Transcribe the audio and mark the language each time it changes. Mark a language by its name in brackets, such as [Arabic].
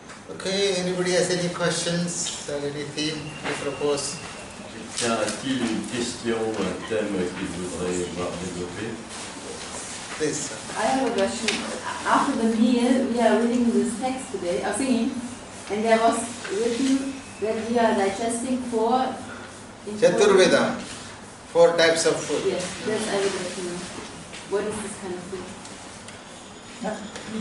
[English] Okay, anybody has any questions or anything to propose? [French] A-t-il une question ou un thème qu'il voudrait voir développé? [English] Please. I have a question. After the meal, we are reading this text today, singing, and there was written that we are digesting four. Chaturveda, 4 types of food. Yes, that's I would like to know. What is this kind of food?